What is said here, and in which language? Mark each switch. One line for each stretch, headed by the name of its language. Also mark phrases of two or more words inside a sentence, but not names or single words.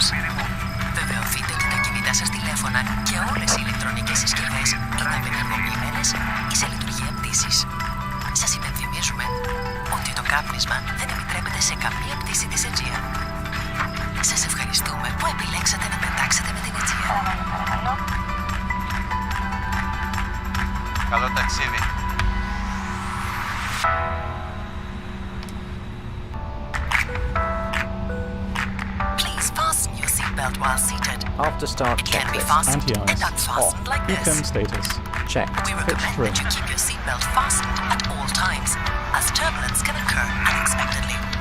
Greek: Βεβαιωθείτε ότι τα κινητά σας τηλέφωνα και όλες οι ηλεκτρονικές συσκευές είναι απενεργοποιημένες ή σε λειτουργία πτήσης. Σας υπενθυμίζουμε ότι το κάπνισμα δεν επιτρέπεται σε καμία πτήση της Aegean. Σας ευχαριστούμε που επιλέξατε να πετάξετε με την Aegean. Καλό ταξίδι.
English: Please fasten your seatbelt while seated. After start It can be checklist. fastened and Anti-ice. unfastened like Beacon this. status. Checked. We Fixed recommend room. that you keep your seatbelt fastened at all times, as turbulence can occur unexpectedly.